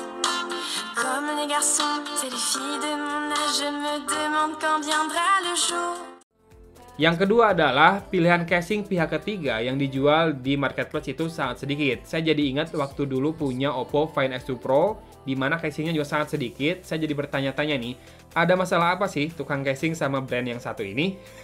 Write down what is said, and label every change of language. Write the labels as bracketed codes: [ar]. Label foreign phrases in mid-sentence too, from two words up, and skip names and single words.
[fr] Comme les garçons, c'est les filles de mon âge, je me demande quand viendra le jour. [id] Yang kedua adalah pilihan casing pihak ketiga yang dijual di marketplace itu sangat sedikit. Saya jadi ingat waktu dulu punya Oppo Find X2 Pro, di mana casingnya juga sangat sedikit. Saya jadi bertanya-tanya nih, ada masalah apa sih tukang casing sama brand yang satu ini?